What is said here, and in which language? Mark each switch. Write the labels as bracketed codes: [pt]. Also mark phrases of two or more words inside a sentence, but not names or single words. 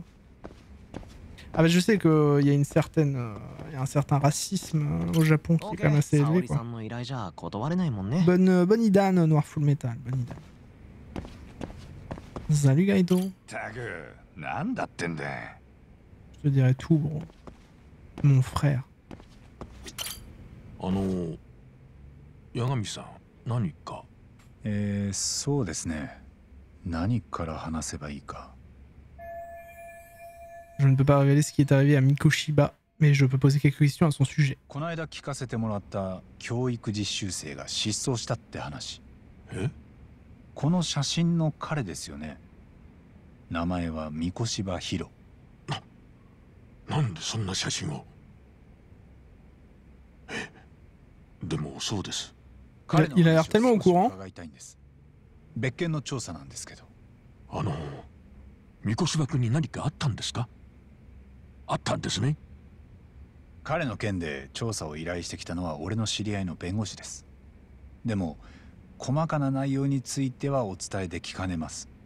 [fr] Ah bah je sais qu'il y a une certaine, y a un certain racisme au Japon qui est quand même assez élevé quoi. Bonne Idan, Noir Full Metal, bonne Idan. Salut Gaido. Je te dirais tout bro. Mon frère. [ja] Yagami-san, 何か? そうですね。何から話せばいいか。 [fr] Je ne peux pas révéler ce qui est arrivé à Mikoshiba, mais je peux poser quelques questions à son sujet. [ja] この間聞かせてもらった教育実習生が失踪したって話。この写真の彼ですよね。名前は三越柴ヒロ。なんでそんな写真を？でもそうです。 [fr] Il a l'air tellement au courant. [ja] 別件の調査なんですけど。三越柴君に何かあったんですか？あったんですね。彼の件で調査を依頼してきたのは俺の知り合いの弁護士です。でも細かな内容についてはお伝えできかねます。